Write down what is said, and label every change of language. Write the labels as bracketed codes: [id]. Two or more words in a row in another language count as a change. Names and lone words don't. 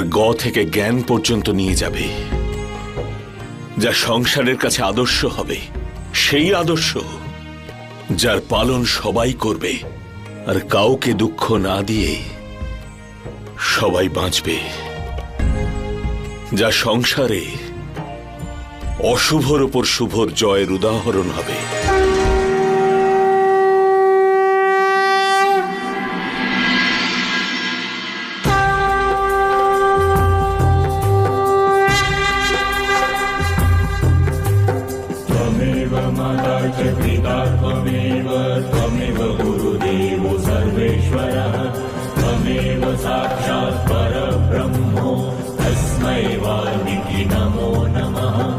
[bn] গ থেকে জ্ঞান পর্যন্ত নিয়ে যাবে, যা সংসারের কাছে আদর্শ হবে, সেই আদর্শ যার পালন সবাই করবে আর কাউকে দুঃখ না দিয়ে সবাই বাঁচবে, যা সংসারে অশুভর ওপর শুভর জয়ের উদাহরণ হবে। [sa] त्वमेव माता च पिता त्वमेव त्वमेव गुरुदेवो सर्वेश्वरः त्वमेव साक्षात् परब्रह्मो तस्मै वाल्मीकि नमो नमः